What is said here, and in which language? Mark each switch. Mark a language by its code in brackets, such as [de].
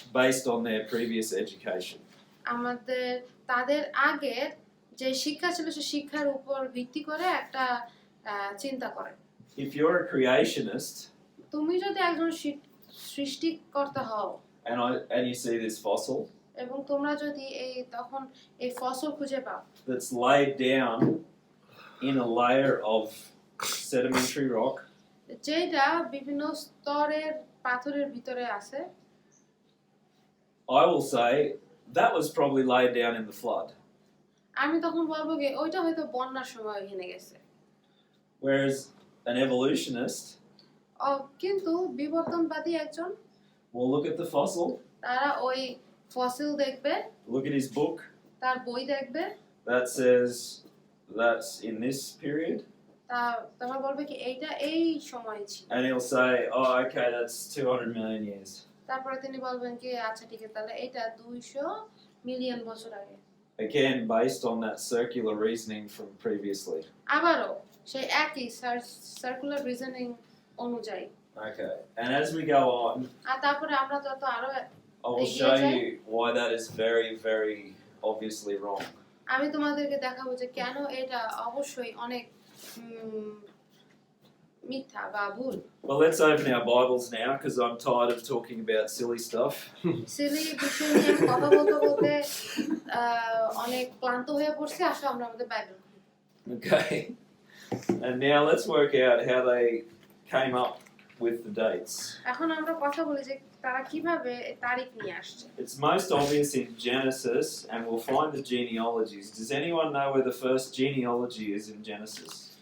[en] based on their previous education. [bn] তাদের আগের যে শিক্ষা ছিল সেই শিক্ষার উপর ভিত্তি করে একটা চিন্তা করে। [en] If you're a creationist, [bn] তুমি যদি একজন সৃষ্টিকর্তা হও [en] and you see this fossil [bn] এবং তোমরা যদি তখন এই ফসল খুঁজে পাও [en] that's laid down in a layer of sedimentary rock, [bn] যেটা বিভিন্ন স্তরের পাথরের ভিতরে আছে, [en] I will say that was probably laid down in the flood. [bn] আমি তখন বলবো যে ওইটা হয়তো বন্যার সময় এখানে গেছে। [en] Whereas an evolutionist [bn] কিন্তু বিবর্তনবাদী একজন [en] will look at the fossil, [bn] তারা ওই ফসিল দেখবে, [en] look at his book [bn] তার বই দেখবে, [en] that says that's in this period, [bn] তারপর বলবে কি এইটা এই সময় ছিল, [en] and he'll say, oh, okay, that's 200 million years. [bn] তারপরে তিনি বলবেন কি আচ্ছা ঠিক আছে তাহলে এটা 200 মিলিয়ন বছর আগে। [en] Again, based on that circular reasoning from previously. [bn] আবারও সেই একই সার্কুলার রিজনিং অনুযায়ী। [en] Okay, and as we go on, [bn] আর তারপরে আমরা যত আরো [en] I will show you why that is very, very obviously wrong. [bn] আমি তোমাদেরকে দেখাবো যে কেন এটা অবশ্যই অনেক মিথ্যা বা ভুল। [en] Well, let's open our Bibles now because I'm tired of talking about silly stuff. [bn] Seely বিষয় নিয়ে কথা বলতে বলতে অনেক ক্লান্ত হয়ে পড়ছি, আসলে আমরা আমাদের বাইবেল খুলি। [en] Okay, and now let's work out how they came up with the dates. [bn] এখন আমরা কথা বলি যে তারা কিভাবে তারিখ নিয়ে আসছে। [en] It's most obvious in Genesis, and we'll find the genealogies. Does anyone know where the first genealogy is in Genesis?